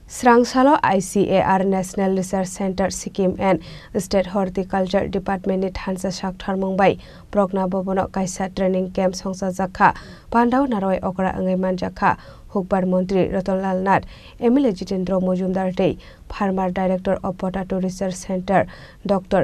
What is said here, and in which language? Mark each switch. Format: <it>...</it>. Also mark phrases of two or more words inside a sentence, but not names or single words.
<trp>Srangsalo ICAR National Research Center Sikkim and State Horticulture Department ni thansa sakthar mungbai progna bobono kaisa</trp> <en>training camp</en> <trp>songsa jakha Pandau naroi okra angai manjakha Hukbar Mantri Ratanlal Nath MLA Jitendra Mojumdar Tei Farmer Director of Potato Research Center Dr.</trp>